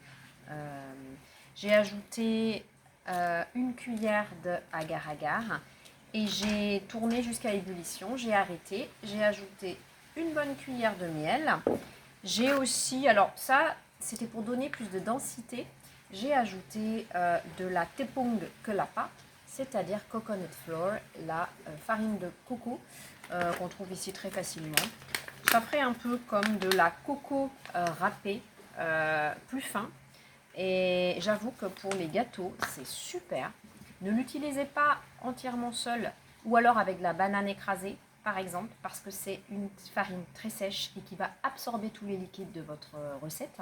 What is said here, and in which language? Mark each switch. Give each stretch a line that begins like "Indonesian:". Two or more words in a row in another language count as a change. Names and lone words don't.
French: J'ai ajouté une cuillère de agar-agar et j'ai tourné jusqu'à ébullition. J'ai arrêté, j'ai ajouté une bonne cuillère de miel. J'ai aussi, alors ça, c'était pour donner plus de densité, j'ai ajouté de la
Indonesian: tepung kelapa,
French: c'est-à-dire
English: coconut flour,
French: la farine de coco qu'on trouve ici très facilement. Ça ferait un peu comme de la coco râpée, plus fin. Et j'avoue que pour les gâteaux, c'est super. Ne l'utilisez pas entièrement seul ou alors avec de la banane écrasée, par exemple, parce que c'est une farine très sèche et qui va absorber tous les liquides de votre recette.